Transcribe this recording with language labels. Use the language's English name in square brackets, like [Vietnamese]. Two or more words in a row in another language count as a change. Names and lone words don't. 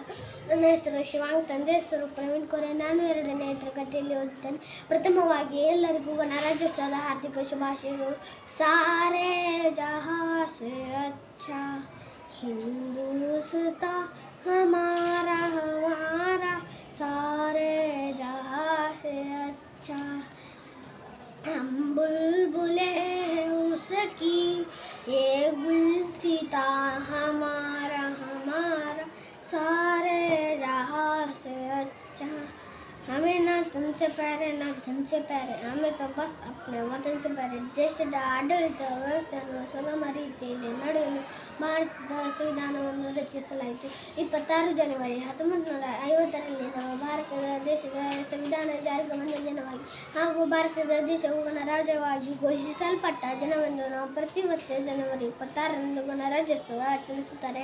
[Kannada] ನನ್ನ ಹೆಸರು ಶಿವಾಂಗ್, ತಂದೆ ಹೆಸರು ಪ್ರವೀಣ್ ಕೋರೆ. ನಾನು 2ನೇ ತರಗತಿಯಲ್ಲಿ ಓದುತ್ತೇನೆ. ಪ್ರಥಮವಾಗಿ ಎಲ್ಲರಿಗೂ ಗಣರಾಜ್ಯೋತ್ಸವದ ಹಾರ್ದಿಕ ಶುಭಾಶಯಗಳು. [Hindi] सारे जहाँ से अच्छा हिंदोस्ताँ हमारा हमारा, सारे जहाँ से अच्छा हम बुलबुले उसकी, ये गुलसिता हमारा हमारा, सारे जहाँ से अच्छा. हमें ना तुमसे प्यारे ना धन से प्यारे, हमें तो बस अपने वतन से प्यारे. [Kannada] ದೇಶದ ಆಡಳಿತ ವ್ಯವಸ್ಥೆಯನ್ನು ಸುಗಮ ರೀತಿಯಲ್ಲಿ ನಡೆಯಲು ಭಾರತದ ಸಂವಿಧಾನವನ್ನು ರಚಿಸಲಾಯಿತು. 26 ಜನವರಿ 1950ರಲ್ಲಿ ನಮ್ಮ ದೇಶದ ಸಂವಿಧಾನ ಜಾರಿಗೆ ಬಂದ ದಿನವಾಗಿ ಹಾಗೂ ಭಾರತದ ದೇಶವು ಗಣರಾಜ್ಯವಾಗಿ ಘೋಷಿಸಲ್ಪಟ್ಟ ದಿನವೆಂದು ನಾವು ಪ್ರತಿ ವರ್ಷ ಜನವರಿ 26ರಂದು ಗಣರಾಜ್ಯೋತ್ಸವ ಆಚರಿಸುತ್ತಾರೆ.